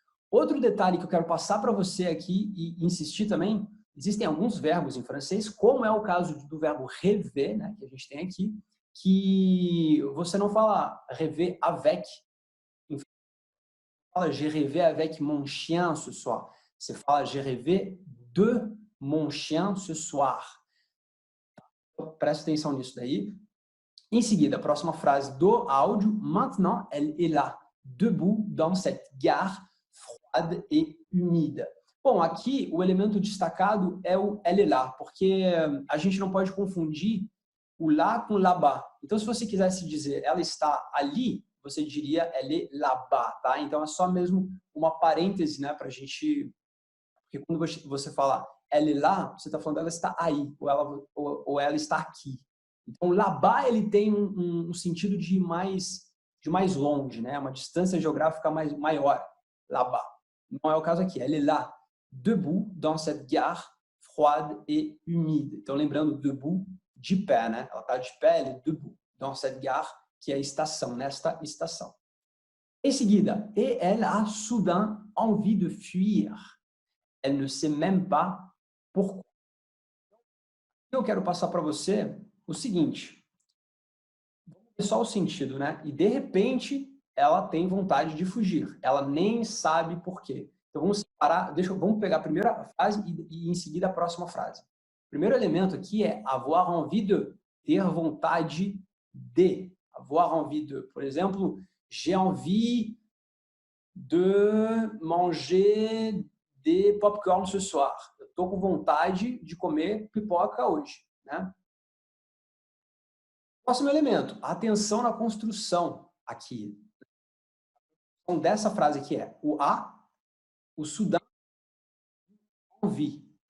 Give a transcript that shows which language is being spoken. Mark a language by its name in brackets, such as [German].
[Portuguese] Outro detalhe que eu quero passar para você aqui e insistir também, existem alguns verbos em francês, como é o caso do verbo rêver, né, que a gente tem aqui, que você não fala rêver avec, você fala [French] j'ai rêvé avec mon chien ce soir. [Portuguese] Você fala [French] j'ai rêvé de mon chien ce soir. [Portuguese] Então, presta atenção nisso daí. Em seguida, a próxima frase do áudio. [French] Maintenant, elle est là, debout dans cette gare froide et humide. [Portuguese] Bom, aqui o elemento destacado é o [French] elle est là, [Portuguese] porque a gente não pode confundir o lá com là-bas. Então, se você quisesse dizer ela está ali, você diria [French] elle est là-bas, [Portuguese] tá? Então, é só mesmo uma parêntese, né, para a gente... Porque quando você fala [French] elle est là, [Portuguese] você está falando ela está aí, ou ela está aqui. Então, là-bas ele tem um sentido de mais longe, né? Uma distância geográfica maior. Là-bas. Não é o caso aqui. [French] Elle est là, debout, dans cette gare froide et humide. [Portuguese] Então, lembrando, debout, de pé, né? Ela está de pé, [French] elle est debout, dans cette gare, [Portuguese] que é a estação, nesta estação. Em seguida, [French] et elle a soudain envie de fuir. Elle ne sait même pas pourquoi. [Portuguese] Eu quero passar para você o seguinte, é só o sentido, né? E de repente ela tem vontade de fugir, ela nem sabe por quê. Então vamos separar, vamos pegar a primeira frase e em seguida a próxima frase. O primeiro elemento aqui é [French] avoir envie de, [Portuguese] ter vontade de, avoir envie de. Por exemplo, [French] j'ai envie de manger des popcorn ce soir. [Portuguese] Eu estou com vontade de comer pipoca hoje, né? Próximo elemento, atenção na construção aqui. Então, dessa frase aqui é o o Sudão, envie.